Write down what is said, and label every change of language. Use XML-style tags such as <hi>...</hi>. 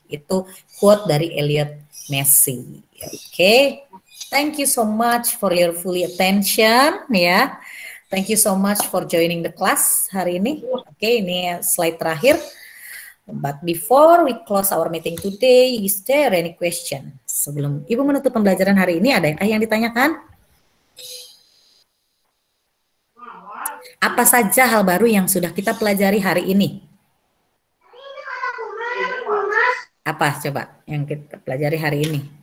<id>Itu quote dari Elliot Massey.</id> <en>Okay, thank you so much for your full attention ya. Thank you so much for joining the class</en> <id>hari ini.</id> <en>Okay,</en> <id>ini slide terakhir.</id> <en>But before we close our meeting today, is there any question?</en> <id>Sebelum Ibu menutup pembelajaran hari ini, ada yang ditanyakan? Apa saja hal baru yang sudah kita pelajari hari ini? Apa coba yang kita pelajari hari ini?</id>